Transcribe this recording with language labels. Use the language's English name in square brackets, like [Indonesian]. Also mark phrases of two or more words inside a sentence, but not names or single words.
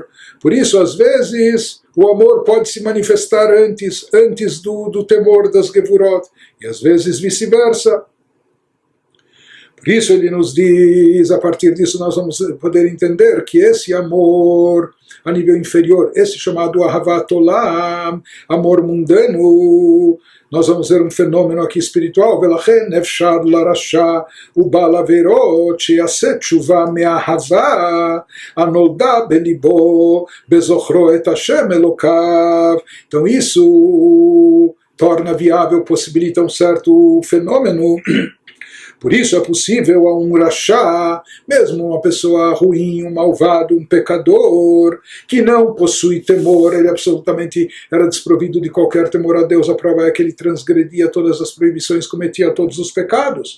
[Portuguese] Por isso, às vezes, o amor pode se manifestar antes do temor das Gevurot, e às vezes vice-versa. Por isso ele nos diz, a partir disso nós vamos poder entender que esse amor a nível inferior, esse chamado [Hebrew] אהבת עולם, [Portuguese] amor mundano, nós vamos ver um fenômeno aqui espiritual. [Hebrew] ולכן אפשר לרשע ובעל עבירות שעשה תשובה מאהבה הנולדה בלבו בזכרו את השם אלקיו. [Portuguese] Então isso torna viável, possibilita um certo fenômeno. Por isso é possível a um rachá, mesmo uma pessoa ruim, um malvado, um pecador, que não possui temor, ele absolutamente era desprovido de qualquer temor a Deus, a prova é que ele transgredia todas as proibições, cometia todos os pecados.